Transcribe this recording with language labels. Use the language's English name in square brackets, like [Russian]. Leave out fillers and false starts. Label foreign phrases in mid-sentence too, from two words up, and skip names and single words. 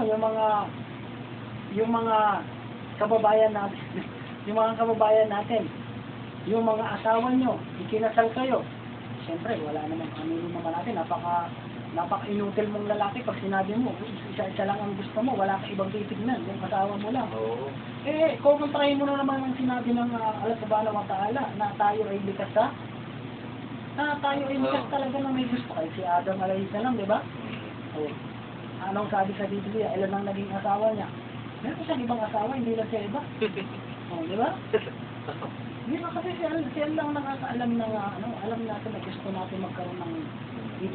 [Filipino] Yung mga kababayan natin, yung mga kababayan natin, yung mga asawa nyo, ikinasal kayo. Siyempre, wala naman, aminin naman natin, napaka-inutil mong lalaki pag sinabi mo, isa lang ang gusto mo, wala kang ibang titignan, yung asawa mo lang. Oo. Kukontrahin mo na naman ang sinabi ng Allah [Arabic] سبحانه وتعالى [Filipino] na tayo ay likas talaga na may gusto kay si Adam [Arabic] عليه السلام, [Filipino] di ba? Anong sabi sa Biblia, ilan ang naging asawa niya? Meron siyang ibang asawa, hindi lang siya iba. Di ba? Di ba kasi siya lang nakakaalam ng alam natin na gusto natin magkaroon ng iba.